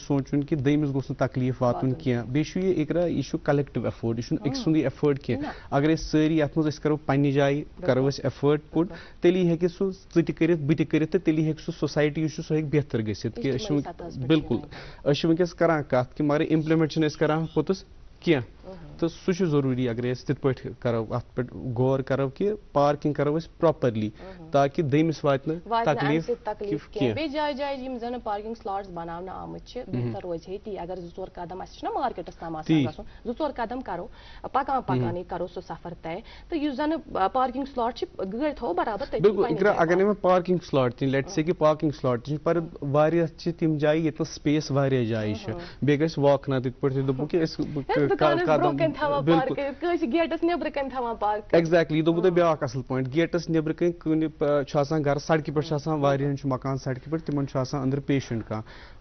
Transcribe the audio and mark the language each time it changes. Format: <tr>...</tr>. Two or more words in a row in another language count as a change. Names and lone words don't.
<ks>سوچن کہ دٔیمِس گوٚژھ نہٕ تکلیف واتن کینٛہہ بیٚیہِ چھُ یہِ اقرا یہِ چھُ</ks> <en>collective effort</en> <ks>یہِ چھُنہٕ أکۍ سُنٛدُے ایفٲرٹ کینٛہہ اگر أسۍ سٲری یتھ منٛز أسۍ کرو پننہِ جایہِ کرو أسۍ ایفٲرٹ پُٹ تیٚلی ہیٚکہِ سُہ ژٕ تہِ کٔرِتھ بہٕ تہِ کٔرِتھ تہٕ تیٚلی ہیٚکہِ سُہ سوسایٹی یُس چھُ سُہ ہیٚکہِ بہتر گٔژھِتھ کہِ أسۍ چھِ بالکل أسۍ چھِ ونکیٚس کران کتھ کہِ مگر امپلمنٹ چھِنہٕ أسۍ کران پوٚتُس کینٛہہ تو سُہ چھُ ضروٗری اگر أسۍ تِتھ پٲٹھۍ کرو اتھ پٮ۪ٹھ غور کرو کہ پارکنگ کرو أسۍ پراپرلی تاکہ دٔیمِس واتہِ نہٕ تکلیف کینٛہہ بیٚیہِ جایہِ جایہِ یِم زن</ks> <en>parking slots</en> <ks>بناونہٕ آمٕتۍ چھِ بہتر روزِ ہے تی اگر 2-4 قدم اسہِ چھُنہ مارکیٹس تام آسان گژھُن 2-4 قدم کرو پکان پکانے کرو سُہ سفر طے تہٕ یُس زن</ks> <en>parking slot</en> <ks>چھِ گٲڑۍ تھاوو برابر بالکل اگر نہٕ مےٚ</ks> <en>parking slot</en> <ks>تہِ لیٹ سے کہ</ks> <en>parking slot</en> <ks>تہِ چھِ پر واریاہ چھِ تِم جایہِ ییٚتنس سپیس واریاہ جایہِ چھِ بیٚیہِ گژھِ واک نہ تِتھ پٲٹھۍ دوٚپُکھ کہ أسۍ گیٹس نیبرٕ کنۍ تھاوان پارک ایگزیکٹلی یہ دوٚپوٕ تۄہہِ بیاکھ اصل پویِنٹ گیٹس نیبرٕ کنۍ کُنہِ چھُ آسان گرٕ سڑکہِ پٮ۪ٹھ چھُ آسان واریاہن چھُ مکان سڑکہِ پٮ۪ٹھ تِمن چھُ آسان أنٛدرٕ پیشنٹ کانٛہہ</ks>